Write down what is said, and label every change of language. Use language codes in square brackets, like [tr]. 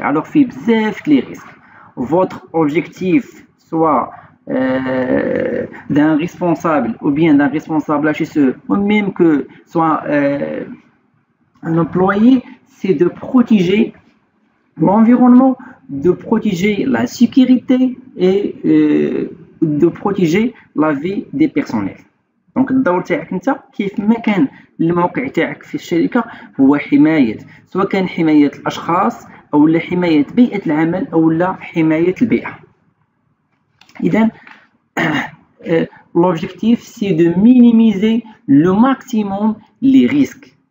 [fr] Alors, fait bzaf les risques. Votre objectif, soit d'un responsable ou bien d'un responsable HSE, ou même que soit un employé, c'est de protéger l'environnement, de protéger la sécurité et de protéger la vie des personnels. [ar] Donc الدور تاعك انت كيف ما كان الموقع تاعك في الشركه هو حمايه سواء كان حمايه الاشخاص او لا حمايه بيئه العمل او لا حمايه البيئه. [fr] اذا l'objectif c'est de minimiser le maximum les risques.